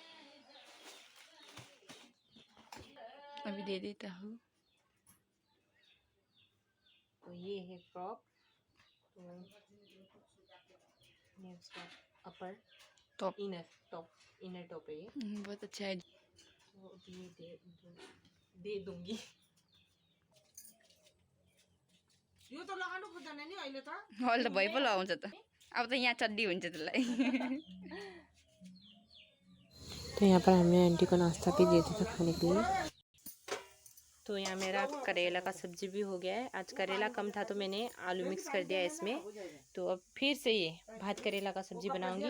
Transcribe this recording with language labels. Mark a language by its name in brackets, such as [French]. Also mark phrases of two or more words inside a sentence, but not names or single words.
[Hindi] अभी दे देता हूँ। तो ये है फ्रॉक, तो ये उसका अपर टॉप [English] inner top [Hindi] है ये। बहुत अच्छा है। तो अभी दे दूंगी। [Nepali] यो त लगाउनु खोज्दैन नि अहिले त। अहिले त भइ पो लगाउँछ त, अब त यहाँ चड्डी हुन्छ त्यसलाई। [Hindi] तो यहाँ पर हमने आंटी को नाश्ता भी दिया था खाने के लिए। तो यहाँ मेरा करेला का सब्जी भी हो गया है। आज करेला कम था तो मैंने आलू मिक्स कर दिया इसमें। तो अब फिर से ये भात करेला का सब्जी बनाऊंगी।